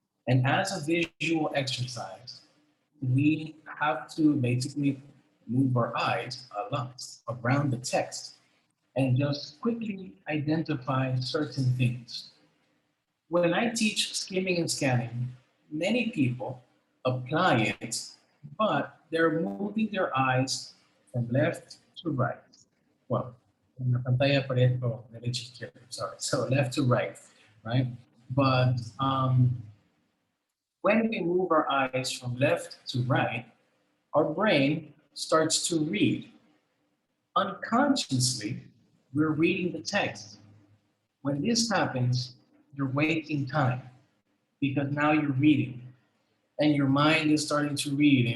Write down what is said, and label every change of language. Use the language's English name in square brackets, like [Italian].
[English] And as a visual exercise, we have to basically move our eyes a lot around the text and just quickly identify certain things. When I teach skimming and scanning, many people apply it, but they're moving their eyes from left to right. [Spanish] Well, en la pantalla aparezco derecha izquierda, [English] sorry. So left to right, right? But when we move our eyes from left to right, our brain starts to read. Unconsciously, we're reading the text. When this happens, you're wasting time because now you're reading and your mind is starting to read.